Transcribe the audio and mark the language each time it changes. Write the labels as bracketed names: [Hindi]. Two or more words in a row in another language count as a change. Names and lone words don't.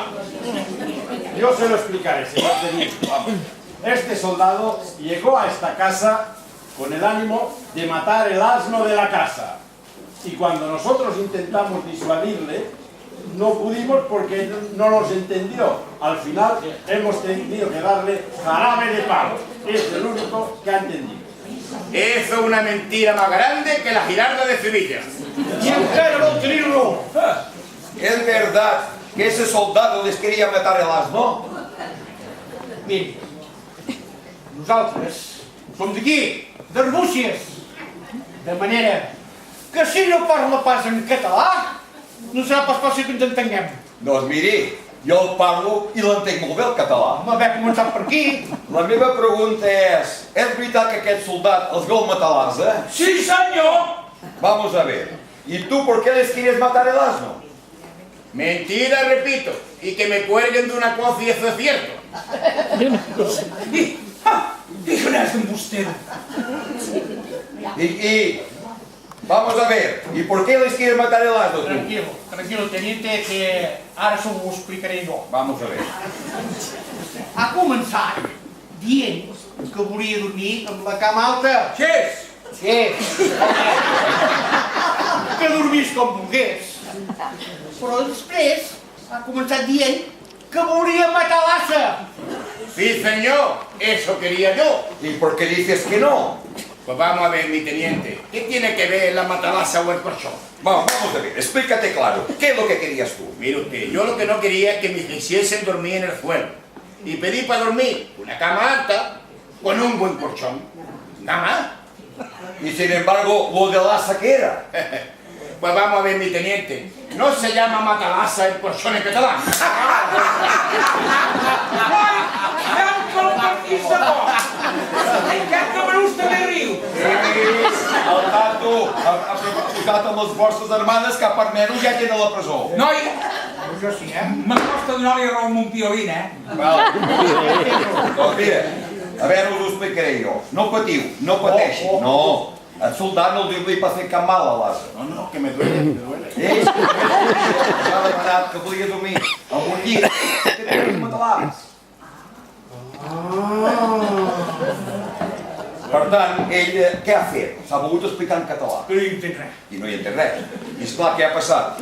[Spanish] Yo se lo explicaré, señor teniente. Este soldado llegó a esta casa con el ánimo de matar el asno de la casa. Y cuando nosotros intentamos disuadirle, no pudimos porque no nos entendió. Al final hemos tenido que darle jarabe de palo. Es el único que ha entendido. Eso es una mentira más grande que la Girarda de Sevilla. [Catalan] I encara vol tenir-lo. [Spanish] ¿Es verdad que ese soldado les quería matar el asno? [Catalan] Miri, nosaltres som d'aquí, d'Arbúcies. De manera que si no parla pas en català, no serà pas fàcil que ens entenguem. Doncs miri, jo el parlo i l'entenc molt bé el català. Vam haver començat per aquí. La meva pregunta és veritat que aquest soldat els vol matar l'ase? Sí, senyor! [Spanish] Vamos a ver. ¿Y tú por qué les quieres matar el asno? Mentira, repito. Y que me cuelguen de una cosa y eso es cierto. Dijo n'és d'embustero. Y vamos a ver. ¿Y por qué les quieres matar el asno tú? Tranquilo, teniente, [Catalan] que ara s'ho explicaré jo. [Spanish] Vamos a ver. [Catalan] Ha començat dient que volia dormir amb la cama alta. Sí. Que dormís com volgués. Però després ha començat dient que volia matar l'ase. [Spanish] Sí, señor. Eso quería yo. ¿Y por qué dices que no? Pues vamos a ver, mi teniente. ¿Qué tiene que ver la matalasa o el colchón? Vamos a ver. Explícate claro. ¿Qué es lo que querías tú? Mire usted, yo lo que no quería es que me hiciesen dormir en el suelo. Y pedí para dormir una cama alta con un buen colchón. Nada más. Y sin embargo, lo del asa, ¿qué era? Pues vamos a ver, mi teniente. No se llama matalasa el colchón en catalán. [Catalan] El tato ha posat amb les forces armades que per menys ja queda a la presó. Noi, Jo sí, me costa donar-li raó amb un piolín, Val. Doncs mira, a veure, us ho explicaré jo. No patiu, no pateixin, no. El soldat no li pot fer cap mal a l'ase. [Spanish] No, que me duele, me duele. [Catalan] M'ha demanat que volia dormir amb un llit que tenia matalars. Per tant, ell què ha fet? S'ha volgut explicar en català. que no hi entenc res. I no hi entén res. I esclar, què ha passat?